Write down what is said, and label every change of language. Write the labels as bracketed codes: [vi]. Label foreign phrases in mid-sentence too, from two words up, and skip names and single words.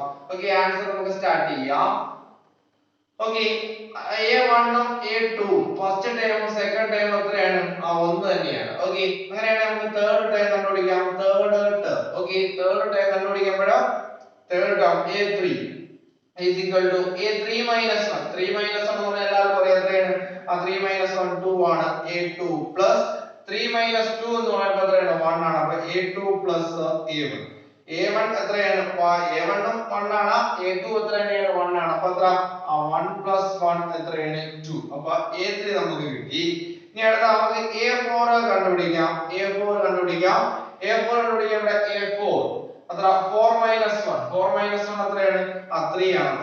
[ml] ഓക്കേ, ആൻസർ നമുക്ക് സ്റ്റാർട്ട് ചെയ്യാം. ഓക്കേ, a1 ഉം a2 ഫസ്റ്റ് ടൈമും സെക്കൻഡ് ടൈമും എത്രയാണ് 1 തന്നെയാണ്. ഓക്കേ, അങ്ങനെയാണെങ്കിൽ നമുക്ക് [en] third time [ml] കണ്ടുപിടിക്കാം. [en] third term. [ml] ഓക്കേ, [en] third time [ml] കണ്ടുപിടിക്കുമ്പോൾ [en] third term a3 is equal to a3 minus 1. 3 minus 1 [ml] എന്ന് പറഞ്ഞാൽ എല്ലാവർക്കും അറിയാം എത്രയാണ് [en] 3 minus 1 2 [ml] ആണ്. [en] a2 plus 3 minus 2 [ml] എന്ന് പറയുമ്പോൾ എത്രയാണ് 1 ആണ്. അപ്പോൾ [en] a2 plus a1. [ml] a1 എത്രയാണ് a1 ഉം 1 ആണ്. a2 എത്രയാണ് 1 ആണ്. അപ്പോൾ എത്ര [en] 1 plus 1 [ml] എത്രയാണ് 2. അപ്പോൾ a3 നമുക്ക് കിട്ടി. ഇനി അടുത്ത നമുക്ക് a4 കണ്ടുപിടിക്കാം. a4 കണ്ടുപിടിക്കാം. a4 കണ്ടുപിടിക്കുമ്പോൾ a4 അത്ര [en] 4 minus 1 4 minus 1 [ml] എത്രയാണ് 3 ആണ്.